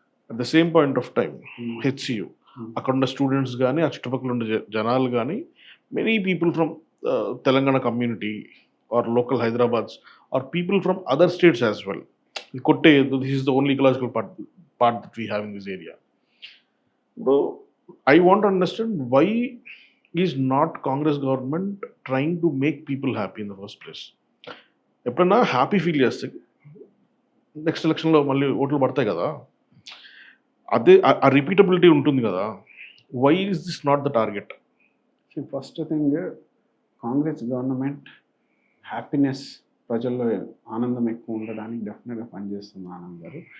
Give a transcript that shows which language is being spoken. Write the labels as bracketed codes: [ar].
[en] at the same point of time HCU అక్కడ ఉన్న students కానీ, [te] ఆ చుట్టుపక్కల ఉండే జనాలు కానీ, [en] Many people from Telangana community are local Hyderabads are people from other states as well కొట్టే this is the only ecological part that we have in this area. [te] ఇప్పుడు [en] I want to understand why is not Congress government trying to make people happy in the first place? [te] ఎప్పుడన్నా happy feel చేస్తే next ఎలక్షన్లో మళ్ళీ ఓట్లు పడతాయి కదా, అదే ఆ రిపీటబిలిటీ ఉంటుంది కదా. [en] Why is this not the target? [te] First thing, Congress government happiness, ప్రజల్లో ఆనందం ఎక్కువ ఉండడానికి డెఫినెట్గా పనిచేస్తుంది ఆనంద్ గారు.